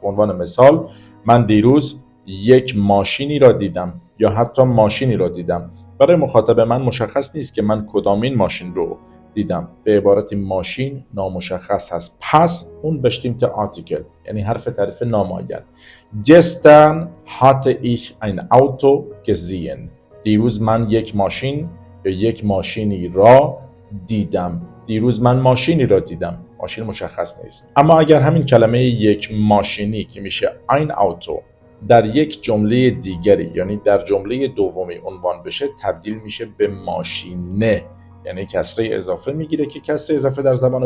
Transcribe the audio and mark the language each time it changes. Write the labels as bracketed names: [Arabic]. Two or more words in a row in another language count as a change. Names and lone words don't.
[Persian] به عنوان مثال، من دیروز یک ماشینی را دیدم یا حتی ماشینی را دیدم. برای مخاطب من مشخص نیست که من کدامین ماشین رو دیدم. به عبارتی ماشین نامشخص هست. پس اون [German] bestimmte Artikel، [Persian] یعنی حرف تعریف نامعین. [German] Gestern hatte ich ein Auto gesehen. [Persian] دیروز من یک ماشین یا یک ماشینی را دیدم. دیروز من ماشینی را دیدم. ماشین مشخص نیست. اما اگر همین کلمه یک ماشینی که میشه [German] ein Auto [Persian] در یک جمله دیگری، یعنی در جمله دومی عنوان بشه، تبدیل میشه به ماشینه، یعنی کسره اضافه میگیره که کسره اضافه در زبان